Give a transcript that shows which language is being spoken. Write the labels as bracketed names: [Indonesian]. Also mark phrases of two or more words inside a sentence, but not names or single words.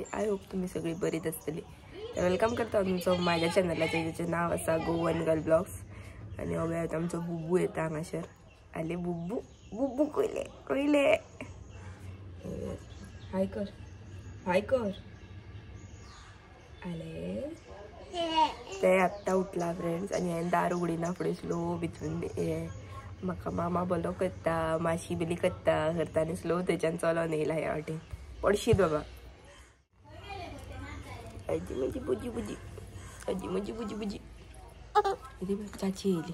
[English] I hope [Marathi] तुम्ही सगळी बरीच असतली. तर वेलकम करता तुमचं माझ्या चॅनलला, ज्याचं नाव असा गोवन गर्ल ब्लॉग्स. [Konkani] आणि हवे आमचं बुब्बू येतं हांगासर. आले बुब्बू बुब्बू कोयले कोयले. हाय कर, हाय कर. आले ते आत्ता उठला फ्रेंड्स. आणि हांवें दार उगडिना फुडें स्लो भितून म्हाका मामा बोलो करता, माशी बिली करता करता आनी स्लो थंयच्यान चलोन येयला ह्या वाटेन. पडशीत बाबा. आजी म्हजी बुजी बुजी, आजी म्हजी बुजी बुजी. चाची येयली.